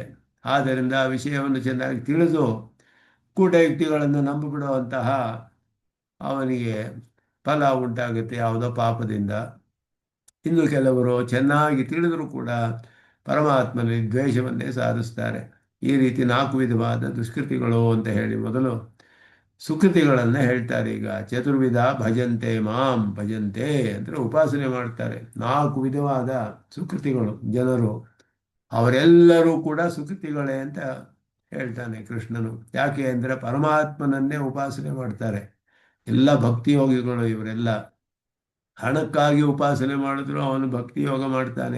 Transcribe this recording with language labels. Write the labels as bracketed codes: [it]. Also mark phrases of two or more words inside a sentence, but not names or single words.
[kn] ಆದ್ದರಿಂದ ವಿಷಯವನ್ನು ಚೆನ್ನಾಗಿ ತಿಳಿದು ಕೂಟ ಯುಕ್ತಿಗಳನ್ನು ನಂಬಿಬಿಡುವಂತಹ ಅವನಿಗೆ ಫಲ ಉಂಟಾಗುತ್ತೆ ಯಾವುದೋ ಪಾಪದಿಂದ. ಇನ್ನು ಕೆಲವರು ಚೆನ್ನಾಗಿ ತಿಳಿದರೂ ಕೂಡ ಪರಮಾತ್ಮನಲ್ಲಿ ದ್ವೇಷವನ್ನೇ ಸಾಧಿಸ್ತಾರೆ. ಈ ರೀತಿ 4 ವಿಧವಾದ ದುಷ್ಕೃತಿಗಳು ಅಂತ ಹೇಳಿ ಮೊದಲು ಸುಕೃತಿಗಳನ್ನು ಹೇಳ್ತಾರೆ. ಈಗ [sa] ಚತುರ್ವಿಧ ಭಜಂತೆ ಮಾಂ, [kn] ಭಜಂತೆ ಅಂದರೆ ಉಪಾಸನೆ ಮಾಡ್ತಾರೆ. 4 ವಿಧವಾದ ಸುಕೃತಿಗಳು ಜನರು, ಅವರೆಲ್ಲರೂ ಕೂಡ ಸುಕೃತಿಗಳೇ ಅಂತ ಹೇಳ್ತಾನೆ ಕೃಷ್ಣನು. ಯಾಕೆ ಅಂದರೆ ಪರಮಾತ್ಮನನ್ನೇ ಉಪಾಸನೆ ಮಾಡ್ತಾರೆ. ಎಲ್ಲ ಭಕ್ತಿಯೋಗಿಗಳು ಇವರೆಲ್ಲ. ಹಣಕ್ಕಾಗಿ ಉಪಾಸನೆ ಮಾಡಿದ್ರು ಅವನು ಭಕ್ತಿ ಯೋಗ ಮಾಡ್ತಾನೆ.